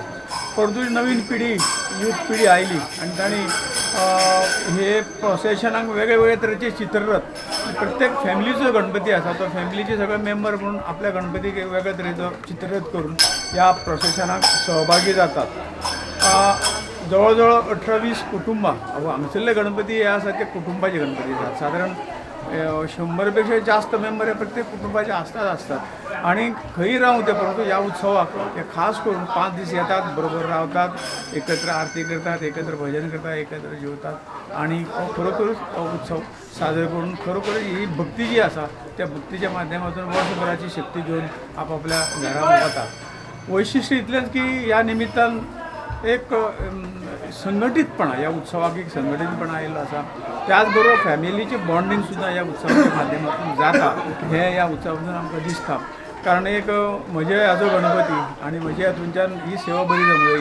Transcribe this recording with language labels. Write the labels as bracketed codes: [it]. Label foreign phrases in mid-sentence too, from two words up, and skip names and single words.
[kok] परंतु नवीन पिढी यूथ पिढी आयली आनी तांणी हे प्रोसेशनाक वेगळे वेगळे तरेचे चित्ररथ, प्रत्येक फॅमिलीचो गणपती आसा तो फॅमिलीचे सगळे मेंबर म्हणून आपल्या गणपतीक एक वेगळ्या तरेचो चित्ररथ करून ह्या प्रोसेशनाक सहभागी जातात. जवळ जवळ 18-20 कुटुंबां हांगसरले गणपती हे आसा ते कुटुंबाचे गणपती आसात. सादारण 100 पेक्षा जास्त मेंबर हे प्रत्येक कुटुंबाचे असतात आणि खंय रावूं ते. परंतु ह्या उत्सवाक ते खास करून 5 दीस येतात, बरोबर रावतात, एकत्र आरती करतात, एकत्र भजन करतात, एकत्र जेवतात आणि खरोखरच उत्सव साजरे करून खरोखर ही भक्ती जी आसा त्या भक्तीच्या माध्यमातून वर्षभराची शक्ती घेऊन आपापल्या घरा वतात. वैशिष्ट्य इतलेंच की ह्या निमित्तान एक संघटितपणा, ह्या उत्सवाक एक संघटितपणा आयिल्लो आसा. त्याचबरोबर फॅमिलीचे बॉन्डिंग सुद्दां ह्या उत्सवाच्या माध्यमातून जाता हे ह्या उत्सवातून आमकां दिसता. कारण एक म्हजे हाजो गणपती आनी म्हजे हातूंतल्यान ही सेवा बरी जमली.